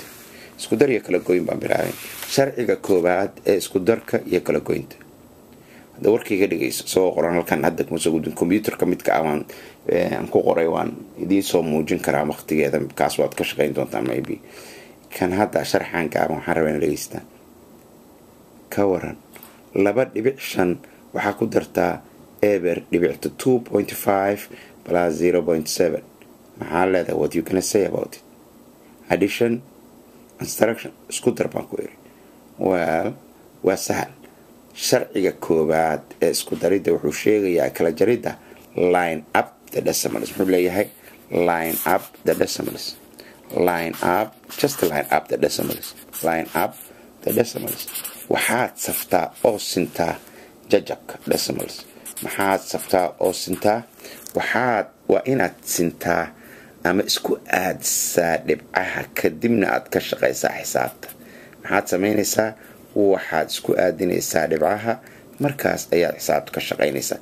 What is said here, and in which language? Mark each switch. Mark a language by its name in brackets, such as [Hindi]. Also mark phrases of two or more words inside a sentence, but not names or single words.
[Somali] isku dar iyo kala goyn baan bilaabay. sharciga koowaad ee isku darka iyo kala goynta hadda warkayga dhageyso soo qoran halkan hadda kuma soo gudbin computerka midka aan ku qoray waan idin soo muujin karaa waqtigeeda kaas waad ka shaqeyn doontaa maybe. kan hadda sharxan gaaban waxaan rabaa in dhageystaan. ka waran 2.5 waxaa ku dartaa eber dhibic 2.5 plus 0.7. maxaa leedahay? [English] what you gonna say about it? addition instruction [Somali] isku dar baan ku iri. well waa sahal. sharciga koobaad ee isku daridda wuxuu sheegayaa kala jaridda [English] line up the decimals. [Somali] wuxuu leeyahay [English] line up the decimals. line up, just line up the decimals. line up the decimals. [Somali] waxaad saftaa oo sintaa jajabka decimals. maxaad saftaa oo sintaa? waa inaad sintaa ama isku aadisaa dhibcaha kadibna aad ka shaqaysaa xisaabta. maxaad samaynaysaa? waxaad isku aadinaysaa dhibcaha, markaas ayaad xisaabta ka shaqaynaysaa.